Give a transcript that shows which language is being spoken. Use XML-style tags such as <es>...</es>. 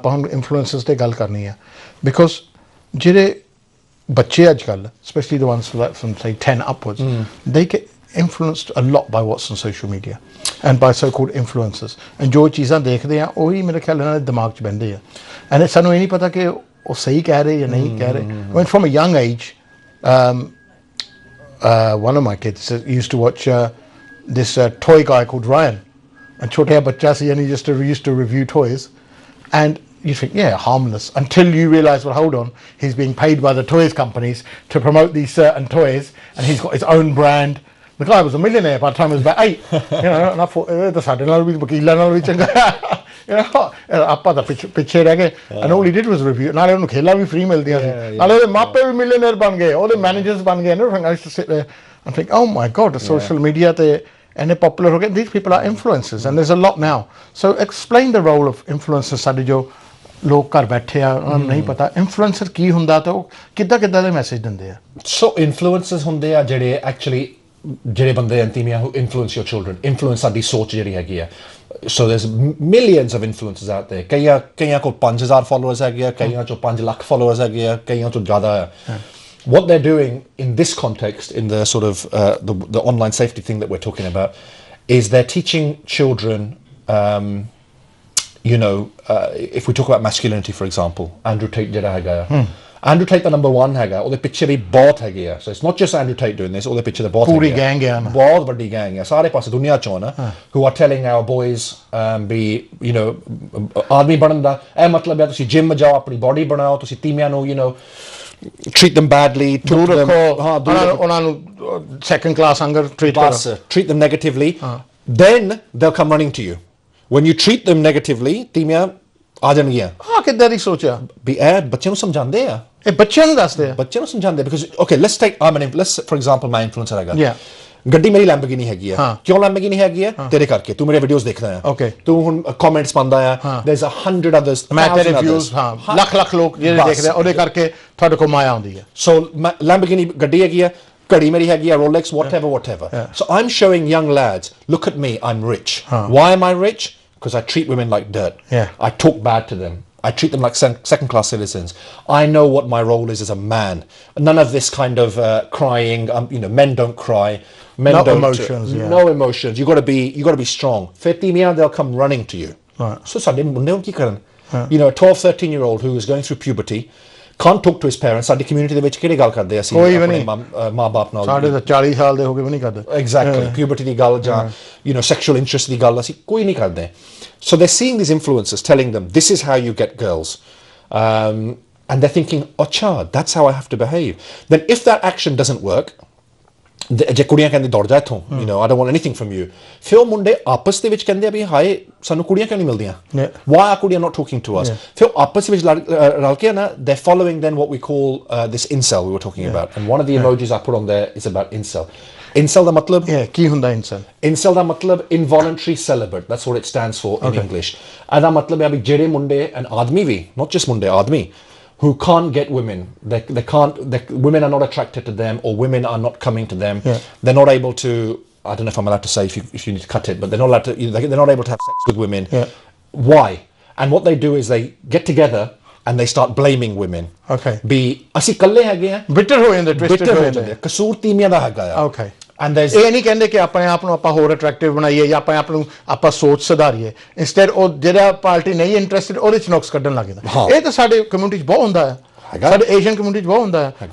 <pa>ਆਪਾਂ ਹੁਣ ਇਨਫਲੂਐਂਸਰਸ 'ਤੇ ਗੱਲ ਕਰਨੀ ਆ, ਬਿਕੋਜ਼ ਜਿਹੜੇ ਬੱਚੇ ਅੱਜ ਕੱਲ੍ਹ,</pa> <en>specially the ones from say 10 upwards, they get influenced a lot by what's on social media and by so-called influencers,</en> <pa>and ਜੋ ਚੀਜ਼ਾਂ ਦੇਖਦੇ ਆ ਉਹੀ ਮੇਰੇ ਖਿਆਲ ਇਹਨਾਂ ਦੇ ਦਿਮਾਗ 'ਚ ਬਹਿੰਦੇ ਆ। ਐਂਡ ਸਾਨੂੰ ਇਹ ਨਹੀਂ ਪਤਾ ਕਿ ਉਹ ਸਹੀ ਕਹਿ ਰਹੇ ਜਾਂ ਨਹੀਂ ਕਹਿ ਰਹੇ।</pa> <en>When from a young age, one of my kids used to watch this toy guy called Ryan, and</en> <pa>ਛੋਟਾ ਜਿਹਾ ਬੱਚਾ ਸੀ</pa> <en>and he just used to review toys, and you think, yeah, harmless, until you realise, well, hold on, he's being paid by the toys companies to promote these certain toys, and he's got his own brand. The guy was a millionaire by the time he was about 8, you know, and I thought, the</en> <pa>ਸਾਡੇ ਨਾਲ ਵੀ ਵਕੀਲਾਂ ਨਾਲ ਵੀ ਚੰਗਾ,</pa> <en>you know,</en> <pa>ਆਪਾਂ ਤਾਂ ਪਿੱਛੇ ਰਹਿ ਗਏ।</pa> <en>and all he did was review,</en> <pa>ਨਾਲੇ ਉਹਨੂੰ ਖੇਲਾਂ ਵੀ ਫ੍ਰੀ ਮਿਲਦੀਆਂ ਸੀ, ਨਾਲੇ ਉਹਦੇ ਮਾਪੇ ਵੀ ਮਿਲੀਅਨਰ ਬਣ ਗਏ, ਉਹਦੇ ਮੈਨੇਜਰਸ ਬਣ ਗਏ।</pa> <en>and I used to sit there and think, oh my god, the social media ਤੇ and they're popular again. These people are influencers, and there's a lot now. So explain the role of influencers।</en> <pa>ਸਾਡੇ ਜੋ ਲੋਕ ਘਰ ਬੈਠੇ ਆ ਉਹਨਾਂ ਨੂੰ ਨਹੀਂ ਪਤਾ ਇਨਫਲੂਐਂਸਰ ਕੀ ਹੁੰਦਾ ਤੇ ਉਹ ਕਿੱਦਾਂ ਦੇ ਮੈਸੇਜ ਦਿੰਦੇ ਆ। ਸੋ ਇਨਫਲੂਐਂਸਰਸ ਹੁੰਦੇ ਆ ਜਿਹੜੇ ਐਕਚੁਅਲੀ ਜਿਹੜੇ ਬੰਦੇ ਅੰਤੀਮੀਆਂ</pa> <en>who influence your children,</en> <pa>influence ਸਾਡੀ ਸੋਚ ਜਿਹੜੀ ਹੈਗੀ ਆ।</pa> <en>so there's millions of influencers out there।</en> <pa>ਕਈਆਂ ਕੋਲ 5000 followers ਹੈਗੇ ਆ, ਕਈਆਂ ਚੋਂ 5 ਲੱਖ followers ਹੈਗੇ ਆ, ਕਈਆਂ ਤੋਂ ਜ਼ਿਆਦਾ ਆ।</pa> <en>What they're doing in this context, in the sort of the online safety thing that we're talking about, is they're teaching children, you know, if we talk about masculinity, for example, Andrew Tate ਜਿਹੜਾ ਹੈਗਾ ਆ,</en> <pa>Andrew Tate ਦਾ number 1 ਹੈਗਾ, ਉਹਦੇ ਪਿੱਛੇ ਵੀ ਬਹੁਤ ਹੈਗੇ ਆ,</pa> <en>so it's not just Andrew Tate doing this,</en> <pa>ਉਹਦੇ ਪਿੱਛੇ ਤਾਂ ਬਹੁਤ ਪੂਰੀ ਗੈਂਗ ਹੈ ਨਾ, ਬਹੁਤ ਵੱਡੀ ਗੈਂਗ ਹੈ ਸਾਰੇ ਪਾਸੇ ਦੁਨੀਆ ਚੋਂ ਨਾ,</pa> <en>who are telling our boys</en> <pa>we you know ਆਦਮੀ ਬਣਨ ਦਾ ਇਹ ਮਤਲਬ ਹੈ ਤੁਸੀਂ ਜਿਮ ਜਾਓ, ਆਪਣੀ ਬੋਡੀ ਬਣਾਓ, ਤੁਸੀਂ ਤੀਵੀਆਂ ਨੂੰ you know</pa> <en>treat them badly,</en> <pa>ਦੂਰ ਰੱਖੋ ਉਹਨਾਂ ਨੂੰ</pa> <en>second class hunger treat them negatively, then they'll come running to you. When you treat them negatively,</en> <pa>ਤੀਵੀਆਂ ਆ ਜਾਣਗੀਆਂ। ਹਾਂ ਕਿੱਦਾਂ ਦੀ ਸੋਚਿਆ ਵੀ ਇਹ ਬੱਚਿਆਂ ਨੂੰ ਸਮਝਾਉਂਦੇ ਆ, ਇਹ ਬੱਚਿਆਂ ਨੂੰ ਦੱਸਦੇ ਆ, ਬੱਚਿਆਂ ਨੂੰ ਸਮਝਾਉਂਦੇ</pa> <en>because okay let's take let's for example my influencer</en> <pa>ਹੈਗਾ, ਗੱਡੀ ਮੇਰੀ ਲੈਂਬੋਰਗਿਨੀ ਹੈਗੀ ਆ, ਕਿਉਂ ਲੈਂਬੋਰਗਿਨੀ ਹੈਗੀ ਆ? ਤੇਰੇ ਕਰਕੇ, ਤੂੰ ਮੇਰੇ ਵੀਡੀਓਜ਼ ਦੇਖਦਾ ਆ, ਤੂੰ ਹੁਣ ਕਮੈਂਟਸ ਪਾਉਂਦਾ ਆ,</pa> <en>there's 100 others,</en> <pa>ਮੈਂ ਤੇਰੇ ਵਿਊਜ਼ ਲੱਖ ਲੋਕ ਜਿਹੜੇ ਦੇਖਦੇ ਆ, ਉਹਦੇ ਕਰਕੇ ਤੁਹਾਡੇ ਕੋਲ ਮਾਇਆ ਆਉਂਦੀ ਆ। so ਲੈਂਬੋਰਗਿਨੀ ਗੱਡੀ ਹੈਗੀ ਆ, ਘੜੀ ਮੇਰੀ ਹੈਗੀ ਆ, Rolex, whatever.</pa> <en>So I'm showing young lads, look at me, I'm rich. Why am I rich? Because I treat women like dirt. I talk bad to them. I treat them like second class citizens. I know what my role is as a man. None of this kind of crying, you know, men don't cry. Men no don't emotions, no emotions. You got to be strong. 50 they'll come running to you.</en> <pa>So ਸਾਡੇ ਮੁੰਡੇ ਕੀ ਕਰਨ?</pa> <en>You know, a 12, 13-year-old who is going through puberty can't talk to his parents.</en> <pa>ਸਾਡੀ community ਦੇ ਵਿੱਚ ਕਿਹੜੀ ਗੱਲ ਕਰਦੇ ਅਸੀਂ ਆਪਣੇ ਮਾਂ-ਬਾਪ ਨਾਲ? ਸਾਡੇ ਤਾਂ 40 ਸਾਲ ਦੇ ਹੋ ਗਏ ਵੀ ਨਹੀਂ ਕਰਦੇ।</pa> <en>Exactly.</en> <pa>Puberty ਦੀ ਗੱਲ ਜਾਂ</pa> <en>you know sexual interest</en> <pa>ਦੀ ਗੱਲ ਅਸੀਂ ਕੋਈ ਨਹੀਂ ਕਰਦੇ।</pa> <en>So they're seeing these influencers telling them this is how you get girls, and they're thinking, "Acha, that's how I have to behave." Then if that action doesn't work,</en> <pa>ਜੇ ਕੁੜੀਆਂ ਕਹਿੰਦੀ ਦੌੜ ਜਾ ਇੱਥੋਂ,</pa> <en>you know, I don't want anything from you,</en> <pa>ਫਿਰ ਉਹ ਮੁੰਡੇ ਆਪਸ ਦੇ ਵਿੱਚ ਕਹਿੰਦੇ ਆ ਵੀ ਹਾਏ ਸਾਨੂੰ ਕੁੜੀਆਂ ਕਿਉਂ ਨਹੀਂ ਮਿਲਦੀਆਂ,</pa> <en>why are ਕੁੜੀਆਂ not talking to us,</en> <pa>ਫਿਰ ਆਪਸ ਵਿੱਚ ਰਲ ਕੇ ਨਾ</pa> <en>they're following then what we call this incel we were talking about, and one of the emojis I put on there is about incel.</en> <pa>Incel ਦਾ ਮਤਲਬ ਕੀ ਹੁੰਦਾ?</pa> <en>incel ਦਾ ਮਤਲਬ involuntary celibate, that's what it stands for in English.</en> <pa>ਇਹਦਾ ਮਤਲਬ ਹੈ ਵੀ ਜਿਹੜੇ ਮੁੰਡੇ</pa> <en>and ਆਦਮੀ ਵੀ, not just ਮੁੰਡੇ, ਆਦਮੀ who can't get women, they can't, women are not attracted to them, or women are not coming to them, they're not able to, I don't know if I'm allowed to say if you need to cut it, but they're not allowed to, they're not able to have sex with women. Why? And what they do is they get together and they start blaming women.</en> <pa>ਵੀ ਅਸੀਂ ਇਕੱਲੇ ਹੈਗੇ ਆ, bitter ਹੋ ਜਾਂਦੇ, twisted ਹੋ ਜਾਂਦੇ, ਕਸੂਰ ਤੀਵੀਆਂ ਦਾ ਹੈਗਾ ਆ। And ਇਹ ਨਹੀਂ ਕਹਿੰਦੇ ਕਿ ਆਪਣੇ ਆਪ ਨੂੰ ਆਪਾਂ ਹੋਰ ਅਟਰੈਕਟਿਵ ਬਣਾਈਏ ਜਾਂ ਆਪਣੇ ਆਪ ਨੂੰ ਆਪਾਂ ਸੋਚ ਸੁਧਾਰੀਏ, ਇੰਸਟੈਡ ਉਹ ਜਿਹੜਾ ਪਾਰਟੀ ਨਹੀਂ ਇੰਟਰਸਟਿਡ ਉਹਦੇ ਚ ਨੁਕਸ ਕੱਢਣ ਲੱਗ ਜਾਂਦਾ। ਇਹ ਤਾਂ ਸਾਡੇ ਕਮਿਊਨਿਟੀ 'ਚ ਬਹੁਤ ਹੁੰਦਾ ਹੈ, ਸਾਡੇ ਏਸ਼ੀਅਨ ਕਮਿਊਨਿਟੀ 'ਚ ਬਹੁਤ ਹੁੰਦਾ ਹੈ।</pa>